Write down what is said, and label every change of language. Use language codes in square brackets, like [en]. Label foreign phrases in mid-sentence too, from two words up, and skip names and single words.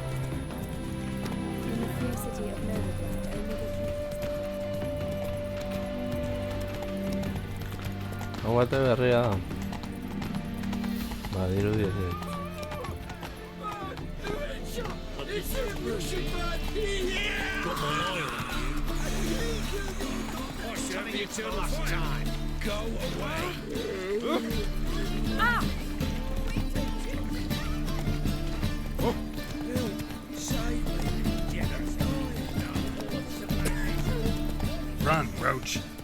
[en] In the free city of Novigrad, only the [eu] Hau bate berria da. Badirudi ez. [en] Go away. Run, Roach.